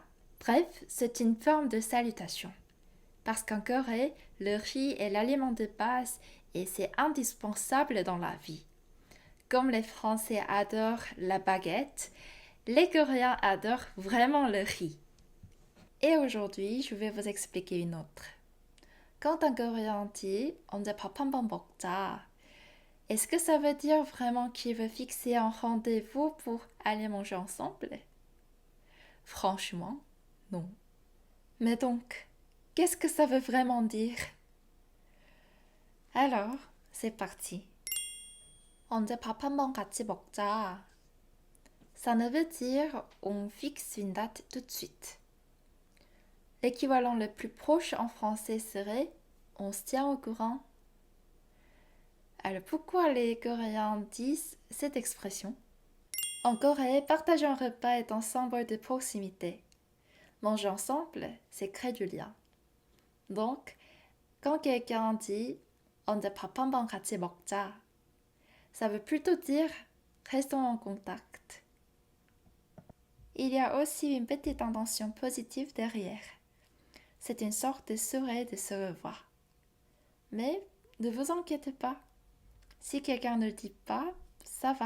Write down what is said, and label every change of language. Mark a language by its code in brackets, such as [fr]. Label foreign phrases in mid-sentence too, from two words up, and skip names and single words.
[fr] Bref, c'est une forme de salutation. Parce qu'en Corée, le riz est l'aliment de base et c'est indispensable dans la vie. Comme les Français adorent la baguette, les Coréens adorent vraiment le riz. Et aujourd'hui, je vais vous expliquer une autre. Quand un coréen dit [ko] 언제 밥 한번 먹자, [fr] est-ce que ça veut dire vraiment qu'il veut fixer un rendez-vous pour aller manger ensemble? Franchement, non. Mais donc, qu'est-ce que ça veut vraiment dire? Alors, c'est parti. [ko] 언제 밥 한번 같이 먹자. [fr] Ça ne veut dire on fixe une date tout de suite. L'équivalent le plus proche en français serait on se tient au courant. Alors pourquoi les Coréens disent cette expression? En Corée, partager un repas est un symbole de proximité. Manger ensemble, c'est créer du lien. Donc, quand quelqu'un dit [ko] 언제 밥 한번 같이 먹자, [fr] ça veut plutôt dire restons en contact. Il y a aussi une petite intention positive derrière. C'est une sorte de souhait de se revoir. Mais ne vous inquiétez pas. Si quelqu'un ne le dit pas, ça va.